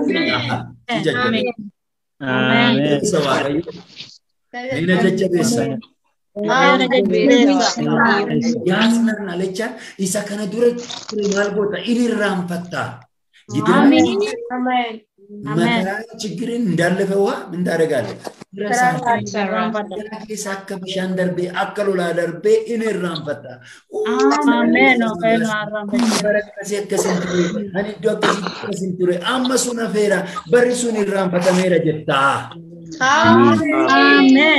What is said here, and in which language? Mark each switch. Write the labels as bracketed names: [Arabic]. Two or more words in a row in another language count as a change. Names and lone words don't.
[Oromo] Si jajjabeessa. Amen. Isa waaqayyo inni jajjabeessa. Yaasnar nalecha isa kana dura maal goota inni irraanfattaa. Amen. [Amharic] Mata ችግርን እንዳለፈው ምን ታደርጋለህ? [Oromo] Keessa akka bishaan darbee akka lolaa darbee inni irraanfata. Amen. Barakasii akkasiin ture ani iddoo akkasiin ture amma sun hafeera barri sun irraanfatameera jettaa. Amen.